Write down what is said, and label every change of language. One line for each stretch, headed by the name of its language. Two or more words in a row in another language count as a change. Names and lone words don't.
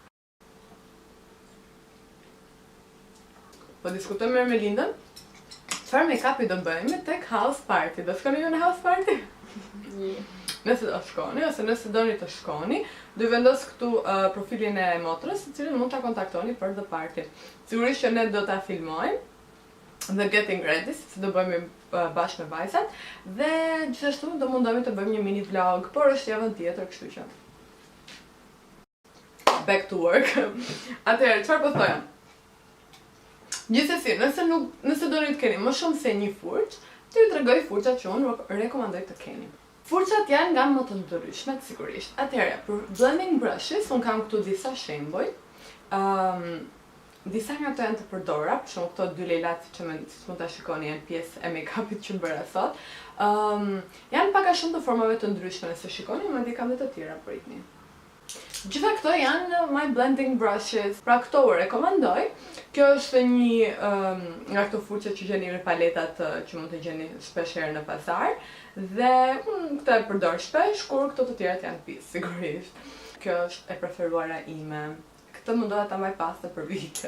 Albanian: Po diskutojmë me Lindën Çfarë make-upi do bëjmë tek
English: house party?
Albanian: Do shkoni ju në
English: house party?
Albanian: Nëse do shkoni, ose nëse doni të shkoni, do i vendos këtu profilin e motrës, të cilën mund ta kontaktoni për
English: the party.
Albanian: Sigurisht që ne do ta filmojmë dhe
English: getting ready,
Albanian: se do bëjmë bashkë me vajzat, dhe gjithashtu do mundohemi të bëjmë një
English: mini vlog,
Albanian: por është javën tjetër, kështu që
English: back to work.
Albanian: Atëherë, çfarë po thoja? Gjithsesi, nëse doni të keni më shumë se një furç, të ju tregoj furçat që unë rekomandoj të keni. Furçat janë nga më të ndryshmet, sigurisht. Atëherë, për
English: blending brushes,
Albanian: unë kam këtu disa shembuj. Disa nga to janë të përdora, për shumë këto dy lejlat që mund ta shikoni janë pjesë e make-upit që bëra sot. Janë pak a shumë të formave të ndryshme, nëse shikoni, madje kam dhe të tjera për itni. Gjitha këto janë
English: my blending brushes,
Albanian: pra këto u rekomandoj. Kjo është një nga këto furçe që gjeni në paletat që mund të gjeni shpesh herë në pazar, dhe këto e përdor shpesh, kur këto të tjerat janë pis, sigurisht. Kjo është e preferuara ime. Këtë mundoha ta mbaj pasta për vite.